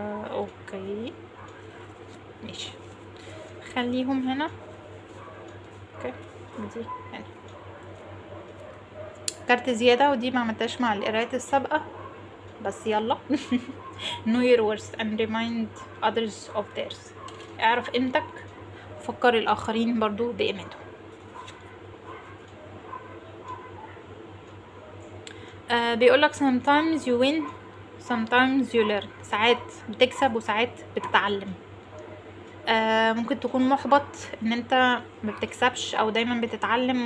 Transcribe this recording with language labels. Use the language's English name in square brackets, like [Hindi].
[Arabic] اوكي ماشي، خليهم هنا. اوكي دي هنا كارت زيادة، ودي ما عملتهاش مع القرايات السابقة بس يلا. [English] know your worth and remind others of theirs. [Arabic] اعرف قيمتك، فكر الآخرين برضو بقيمتهم. بيقولك [English] sometimes you win sometimes you learn. [Arabic] ساعات بتكسب وساعات بتتعلم. ممكن تكون محبط ان انت ما بتكسبش او دايما بتتعلم.